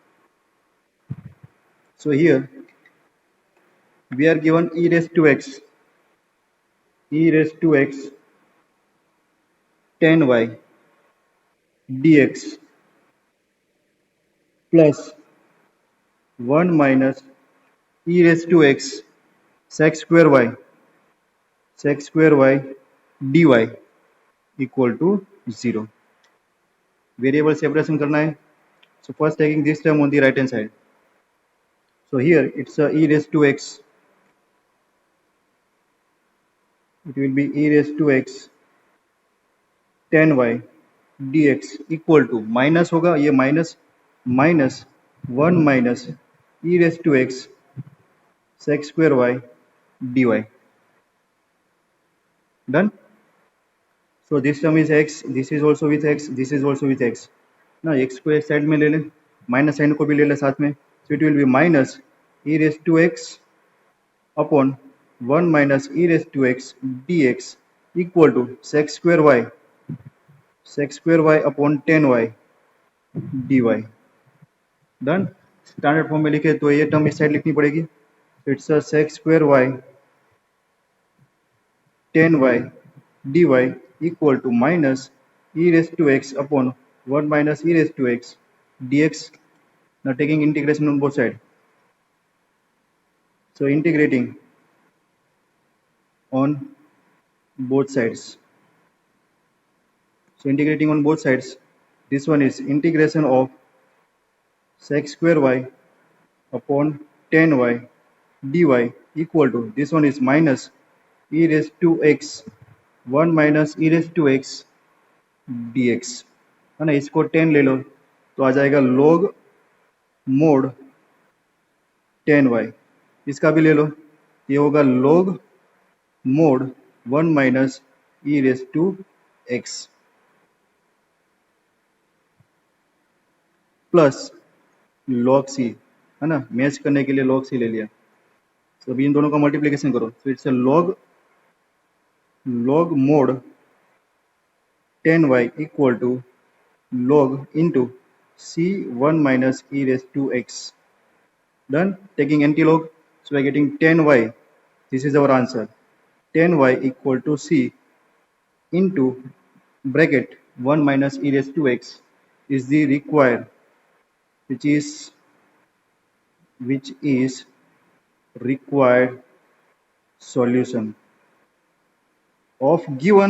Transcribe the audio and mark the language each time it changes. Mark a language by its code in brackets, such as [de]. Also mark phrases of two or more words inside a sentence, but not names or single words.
[en] So here we are given e raised to x 10y dx plus 1 minus e raised to x sec square y dy equal to 0. Variable separation [hi] करना है. [en] So first taking this term on the right hand side. So here it's a e raised to x. It will be e raised to x 10y dx equal to, माइनस [hi] होगा ये [en] माइनस, माइनस 1 माइनस e raised to x sec square y dy. Done. So this term is x, this is also with x, this is also with x. [hi] ना x को एक साइड में ले लें, [en] minus sign [hi] को भी ले लें साथ में. [en] So it will be minus e raised to x upon 1 minus e raised to x dx equal to sec square y upon 10y dy. डन. standard form [hi] में लिखे तो ये टर्म इस साइड लिखनी पड़ेगी. [en] it's a sec square y 10y dy equal to minus e raised to x upon 1 minus e raised to x dx. Now taking integration on both sides. So integrating on both sides. So integrating on both sides, this one is integration of sec square y upon 10y dy equal to, this one is minus e raised to x 1 minus e raised to x dx, [hi] है ना. इसको 10 ले लो तो आ जाएगा [en] log mod 10y. [hi] इसका भी ले लो, ये होगा [en] log mod 1 minus e raised to x plus log c, [hi] है ना. मैच करने के लिए [en] log c [hi] ले लिया. तो अभी इन दोनों का मल्टीप्लिकेशन करो, तो [en] it's log mod 10y equal to log into c 1 minus e raised to x. Done. Taking anti-log, so we are getting 10y, this is our answer, 10y equal to c into bracket 1 minus e raised to x is the required, which is required solution of given